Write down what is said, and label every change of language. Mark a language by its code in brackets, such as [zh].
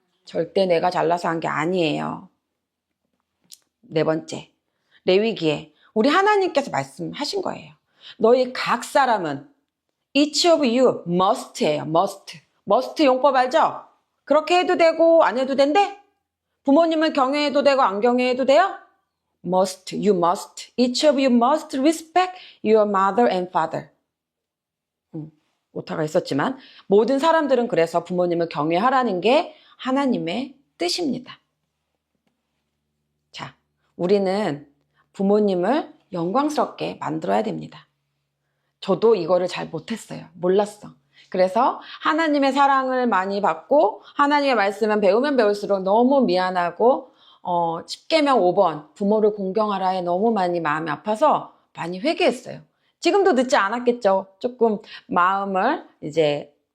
[ko] 절대 내가 잘나서 한 게 아니에요. 네 번째, 레위기에 우리 하나님께서 말씀하신 거예요. 너희 각 사람은 [en] each of you must예요. [ko] must 용법 알죠? 그렇게 해도 되고 안 해도 된대? 부모님을 경외해도 되고 안 경외해도 돼요? [en] you must. Each of you must respect your mother and father. [ko] 오타가 있었지만 모든 사람들은 그래서 부모님을 경외하라는 게 하나님의 뜻입니다. 자, 우리는 부모님을 영광스럽게 만들어야 됩니다. 저도 이거를 잘 못했어요. 몰랐어. 그래서 하나님의 사랑을 많이 받고 하나님의 말씀은 배우면 배울수록 너무 미안하고 10계명 5번 부모를 공경하라에 너무 많이 마음이 아파서 많이 회개했어요. 지금도 늦지 않았겠죠. 조금 마음을 이제